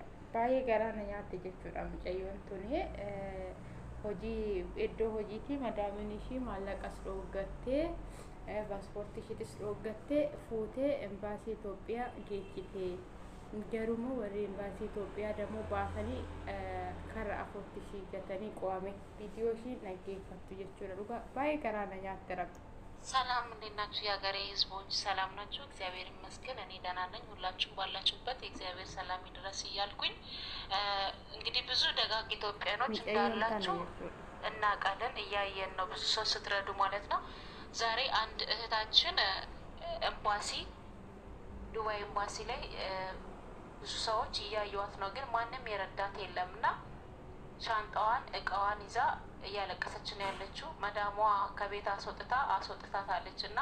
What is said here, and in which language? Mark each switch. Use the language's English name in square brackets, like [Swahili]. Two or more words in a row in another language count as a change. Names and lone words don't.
[Oromo] Baay'ee garaa na nyaatte jechuudha mucayyoon tuni hojii iddoo hojiitii madaamiin ishii maallaqas dhooggattee paaspoortii ishiitis dhooggattee fuutee embaasii Itoophiyaa geejjitee garuu warri embaasii Itoophiyaa dammoo baasanii karra afurti ishii gatanii qo'ame viidiyoo ishii dhaggeeffattu jechuudha. Dhugaa baay'ee garaa na nyaatte rabbi. [Amharic] ሰላም እንዴት ናችሁ የሀገሬ ህዝቦች? ሰላም ናችሁ? እግዚአብሔር ይመስገን እኔ ደህና ነኝ። ሁላችሁም ባላችሁበት የእግዚአብሔር ሰላም ይድረስ እያልኩኝ እንግዲህ ብዙ ደጋግ ኢትዮጵያኖች እንዳላችሁ እናውቃለን፣ እያየን ነው። ብዙ ሰው ስትረዱ ማለት ነው። ዛሬ አንድ እህታችን ኤምባሲ ዱባይ ኤምባሲ ላይ ብዙ ሰዎች እያዩዋት ነው፣ ግን ማንም የረዳት የለምና ሻንጣዋን እቃዋን ይዛ እያለቀሰች ነው ያለችው። መዳሟ ከቤት አስወጥታታለችና